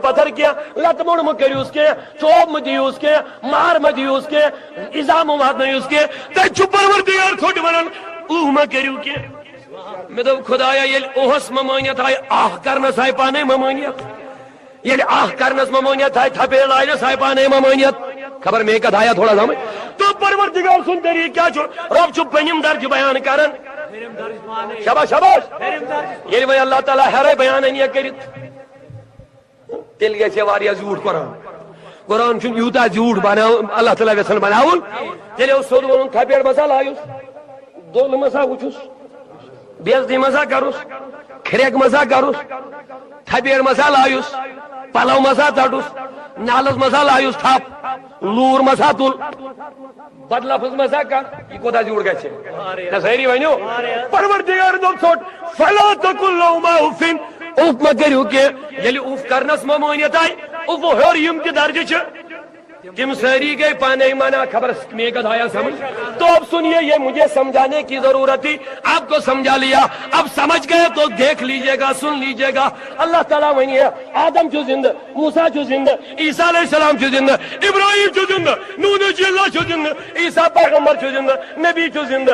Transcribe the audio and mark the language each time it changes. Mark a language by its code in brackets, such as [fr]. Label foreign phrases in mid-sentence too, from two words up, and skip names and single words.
[ks] پتھر کینٛہہ لتہٕ موٚنڈ مہٕ کٔرۍہوٗس کینٛہہ چوب مہٕ دِیٖہوٗس کینٛہہ مار مہٕ دِیٖہوٗس کینٛہہ ایٖزا مہٕ واتنٲیہوٗس کینٛہہ تتہِ چھُ پروردگار تھوٚد ونان اوہ مہ کٔرِو کینٛہہ مےٚ دوٚپ خۄدایا ییٚلہِ اوہس ممٲنیت آیہِ آہ کرنس آیہِ پانے ممٲنیت ییٚلہِ آہ کرنس ممٲنیت آیہِ تھپیر لاینس آیہِ پانے ممٲنیت خبر میں کتھ آیا [ur] تھوڑا سمجھ تو [ks] پروردگار سُنٛد طریقہٕ کیٛاہ چھُ رب چھُ پنٕنِم درجہٕ بیان کران شاباش شاباش ییٚلہِ وۄنۍ اللہ تعالیٰ ہیرے بیان انیا کٔرِتھ تیٚلہِ گژھِ واریاہ زیوٗٹھ قرآن قرآن چھُنہٕ یوٗتاہ زیوٗٹھ بناوُن اللہ تعالیٰ یژھان بناوُن تیٚلہِ اوس سیوٚد ووٚنُن تھپیر مسا لایُس دول مسا وٕچھُس بے عزتی مسا کروس کھرٛٮ۪ک مسا کروس تھپیر مسا لایُس پلو مسا ژٹُس نالس مسا لایُس تھپ لوٗر مسا تُل بد لفظ مسا کر یہ کوتاہ زیوٗٹھ گژھِ نہ سٲری ؤنِو پروردگار دوٚپ ژھوٚٹ [ar] فلا تقل لهما [ks] اف اف مہ کٔرِو کینٛہہ ییٚلہِ اف کرنس ممٲنیت آیہِ افو ہیوٚر یِم تہِ درجہٕ چھِ تم ساری گئے پانے مانا خبر میں کتھ آیا سمجھ [ur] تو اب سنیے یہ مجھے سمجھانے کی ضرورت تھی آپ کو سمجھا لیا اب سمجھ گئے تو دیکھ لیجئے گا سن لیجئے گا [ks] اللہ تعالیٰ ونی ہے آدم چھو زندہ موسیٰ چھو زندہ عیسیٰ علیہ السلام چھو زندہ ابراہیم چھو زندہ نوح نبی اللہ چھو زندہ عیسیٰ پیغمبر چھو زندہ نبی چھو زندہ